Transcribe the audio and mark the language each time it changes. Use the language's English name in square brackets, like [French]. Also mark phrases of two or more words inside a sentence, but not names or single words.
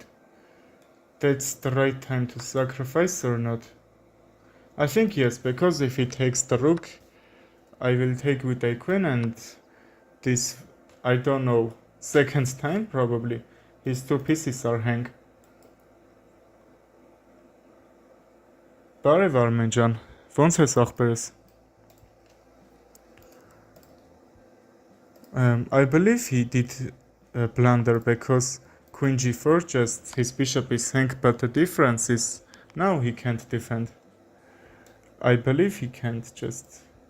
[English] That's the right time to sacrifice or not? I think yes, because if he takes the rook, I will take with a queen, and this, I don't know, second time probably, his two pieces are hang. [Armenian] Բարև Արմեն ջան, ոնց ես ախպերս? [English] I believe he did blunder, because queen g4, just his bishop is hang, but the difference is now he can't defend. I believe he can't just...